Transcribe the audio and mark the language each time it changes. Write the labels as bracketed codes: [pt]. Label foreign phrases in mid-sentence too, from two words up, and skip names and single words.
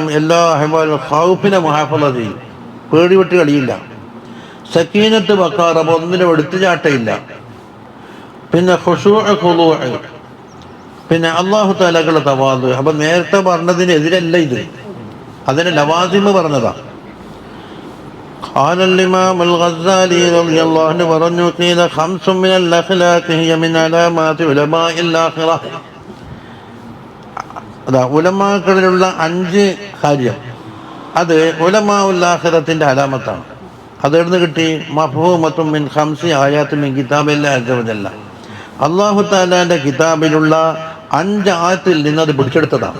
[ml] എല്ലാ അഹ്വാലും ഖൗഫിനെ മുഹാഫള ചെയ്യും, പേടി വിട്ട് കളിയില്ല. [ar] سكينة وقار, [ml] അപ്പോൾ ഒന്നിനും എടുത്തുചാട്ടയില്ല. പിന്നെ [ar] خشوع خضوع, [ml] പിന്നെ അള്ളാഹു തആലയുടെ തവാദു. അപ്പം നേരത്തെ പറഞ്ഞതിനെതിരല്ല ഇത്, അതിന് ലവാസിമ് പറഞ്ഞതാ. [ar] قال الإمام الغزالي رضي الله عنه [ml] പറഞ്ഞു [ar] قيل 5 من الأخلاق هي من علامات علماء الآخرة. [ml] അതാ ഉലമാക്കളിലുള്ള 5 കാര്യം, അത് ഉലമാഉൽ ആഖിറത്തിന്റെ അലാമത്താണ്. അതെവിടുന്ന് കിട്ടി? [ar] مفهومة من 5 آيات من كتاب الله عز وجل. [ml] അല്ലാഹു തആലാന്റെ കിതാബിലുള്ള 5 ആയത്തിൽ നിന്ന് അത് പിടിച്ചെടുത്തതാണ്.